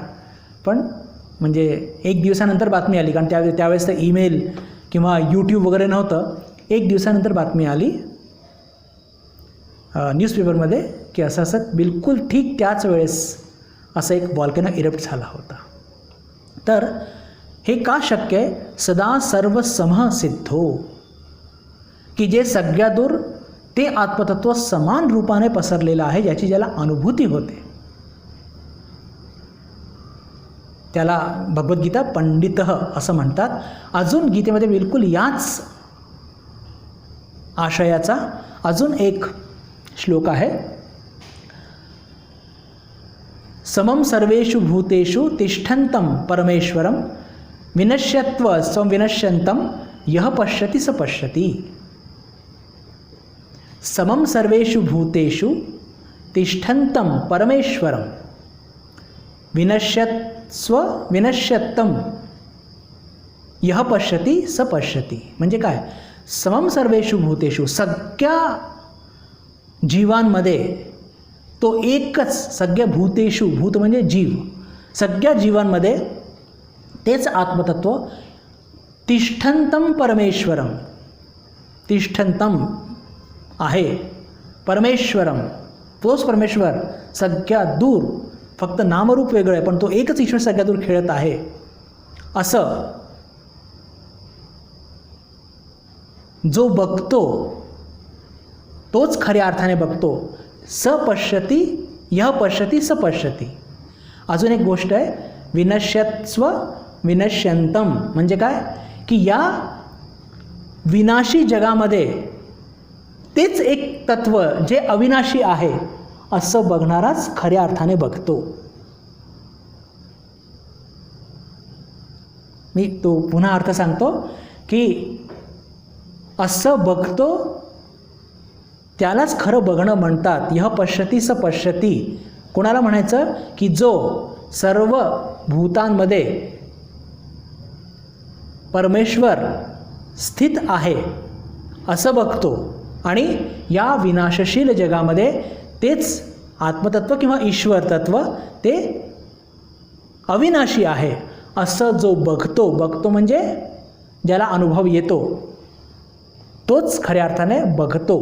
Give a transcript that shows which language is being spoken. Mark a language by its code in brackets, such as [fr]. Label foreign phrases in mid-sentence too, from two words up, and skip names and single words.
[mr] पण म्हणजे एक दिवसानंतर बातमी आली, कारण त्यावेळेस तर ईमेल किंवा यूट्यूब वगैरे नव्हतं. एक दिवसानंतर बातमी आली न्यूजपेपरमध्ये की असं असं बिलकुल ठीक त्याच वेळेस असं एक [en] volcano erupt [mr] झाला होता. तर हे का शक्य आहे? [sa] सदा सर्व समः सिद्धो, [mr] की जे सगळ्या दूर ते आत्मतत्व समान रूपाने पसरलेलं आहे ज्याची ज्याला अनुभूती होते त्याला भगवद्गीता पंडितः असं म्हणतात. अजून गीतेमध्ये बिलकुल याच आशयाचा अजून एक श्लोक आहे. [sa] समम सर्वेषु भूतेषु तिष्ठन्तं परमेश्वरं विनश्यत्व संविनश्यन्तं यः पश्यति स पश्यति. समम सर्वेषु भूतेषु तिष्ठन्तं परमेश्वरं विनश्यत्स्व विनश्यत्तं यः पश्यति स पश्यति. [mr] म्हणजे काय? [sa] समम सर्वेषु भूतेषु, [mr] सगळ्या जीवांमध्ये तो एकच, सगळ्या भूतेषु, भूत म्हणजे जीव, सगळ्या जीवांमध्ये तेच आत्मतत्व [sa] तिष्ठन्तं परमेश्वरम, [mr] तिष्ठन्तं आहे परमेश्वरम, तोच परमेश्वर सगळ्या दूर, फक्त नामरूप वेगळं आहे पण तो एकच ईश्वर सगळ्या दूर खेळत आहे असं जो बघतो तोच खऱ्या अर्थाने बघतो. [sa] स पश्यति यः पश्यति स पश्यति. [mr] अजून एक गोष्ट आहे, [sa] विनश्यत्स्व विनश्यन्तं [mr] म्हणजे काय की या विनाशी जगामध्ये तेच एक तत्व जे अविनाशी आहे असं बघणाराच खऱ्या अर्थाने बघतो. मी तो पुन्हा अर्थ सांगतो की असं बघतो त्यालाच खरं बघणं म्हणतात. [sa] यह पश्यती स पश्यती. [mr] कोणाला म्हणायचं की जो सर्व भूतांमध्ये परमेश्वर स्थित आहे असं बघतो आणि या विनाशशील जगामध्ये तेच आत्मतत्व किंवा ईश्वर तत्व ते अविनाशी आहे असं जो बघतो म्हणजे ज्याला अनुभव येतो तोच खऱ्या अर्थाने बघतो.